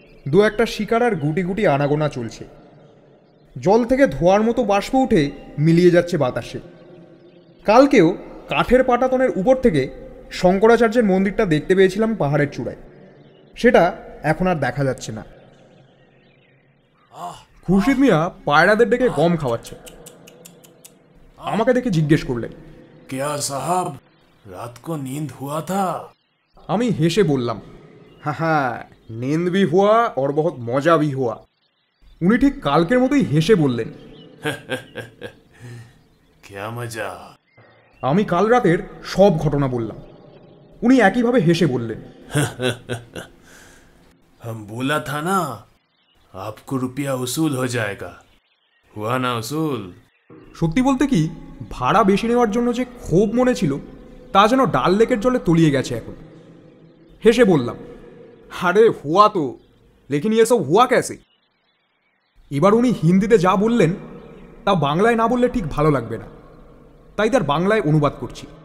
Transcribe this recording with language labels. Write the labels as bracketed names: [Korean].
[Bangla] দু একটা শিকারার গুটি গুটি আনাগোনা চলছে। জল থেকে ধোয়ার মতো বাষ্প উঠে মিলিয়ে যাচ্ছে বাতাসে। কালকেও কাঠের পাটাতনের উপর থেকে শঙ্করাচার্যের মন্দিরটা দেখতে পেয়েছিলাম পাহাড়ের চূড়ায়, সেটা এখন আর দেখা যাচ্ছে না। খুরশিদ মিয়া পায়রাদের ডেকে গম খাওয়াচ্ছে। আমাকে দেখে জিজ্ঞেস করলেন, [Hindi] क्या साहब रात को नींद हुआ था? [Bangla] আমি হেসে বললাম, হ্যাঁ হ্যাঁ, [Hindi] नींद भी हुआ और बहुत मजा भी हुआ। [Bangla] উনি ঠিক কালকের মতোই হেসে বললেন, [Hindi] क्या मजा? [Bangla] আমি কাল রাতের সব ঘটনা বললাম। উনি একইভাবে হেসে বললেন, [Hindi] हम बोला था ना आपको रुपया वसूल हो जाएगा, हुआ ना वसूल? [Bangla] সত্যি বলতে কি, ভাড়া বেশি নেওয়ার জন্য যে ক্ষোভ মনে ছিল তা যেন ডাল লেকের জলে তলিয়ে গেছে এখন। হেসে বললাম, [Hindi] আরে হুয়া তো, লেকিন ইয়ে সব হুয়া ক্যাসে? [Bangla] এবার উনি হিন্দিতে যা বললেন তা বাংলায় না বললে ঠিক ভালো লাগবে না, তাই তার বাংলায় অনুবাদ করছি।